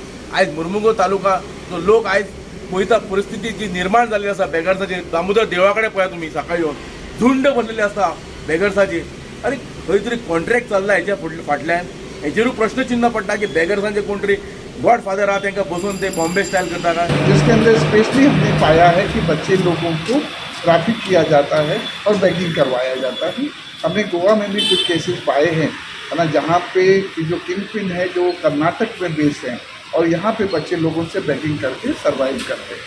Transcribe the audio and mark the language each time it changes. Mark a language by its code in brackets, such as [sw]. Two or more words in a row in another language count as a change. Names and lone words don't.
[kok] आयज मुर्मुगांव तालुका जो लोक आयज पळयता परिस्थिती जी निर्माण जाल्ली आसा बेगर्साची दामोदर देवळा कडेन पळया तुमी सकाळी येवन झुंड भरलेली आसता बेगर्साची आनी खंय तरी कॉन्ट्रॅक्ट चल्ला हेच्या फाटल्यान हेचेरूय प्रश्नचिन्ह पडटा की बेगर्सांचे कोण तरी [en] god father [kok] आहा तांकां बसून ते [en] Bombay style [kok] करता काय. [hi] जिसके अंदर स्पेशली हमने पाया है कि बच्चे लोगों को ट्रैफिक किया जाता है और बैगिंग करवाया जाता है. हमने गोवा में भी कुछ केसेस पाए हैं है ना जहाँ पे जो [en] king pin [hi] है जो कर्नाटक में बेस्ड हैं और यहाँ पे बच्चे लोगों से बैगिंग करके सर्वाइव करते हैं.